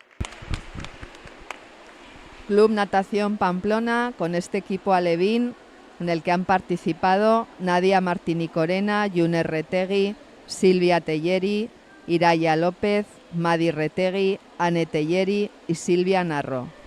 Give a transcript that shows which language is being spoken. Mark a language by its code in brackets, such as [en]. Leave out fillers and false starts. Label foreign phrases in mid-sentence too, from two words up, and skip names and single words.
[es] Club Natación Pamplona con este equipo alevín en el que han participado Nadia Martini-Corena, June Retegui, Silvia Telleri, Iraya López, Madi Retegui, Anne Telleri y Silvia Narro.